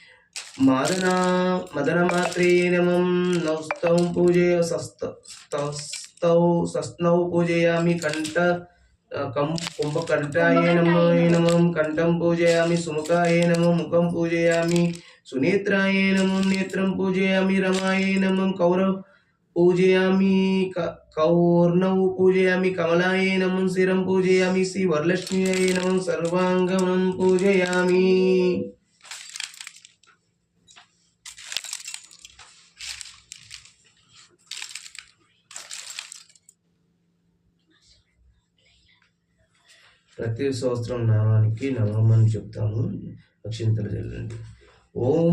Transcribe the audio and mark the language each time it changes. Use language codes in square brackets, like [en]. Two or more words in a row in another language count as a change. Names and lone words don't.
[sa] मदनमात्रे नमः नौस्तौ सस्तौ पूजयामि कुम्भकण्ठाय नमः कण्ठं पूजयामि सुमुखाय नमः मुखं पूजयामि सुनेत्राय नमः नेत्रं पूजयामि रमाय नमः पूजयामि कौर्णौ पूजयामि कमलाय नमः शिरं पूजयामि श्री वरलक्ष्म्यै नमः सर्वाङ्गं पूजयामि [te] ప్రతి సంవత్సరం నామానికి నమమని చెప్తాము అక్షింతలు చల్లండి ఓం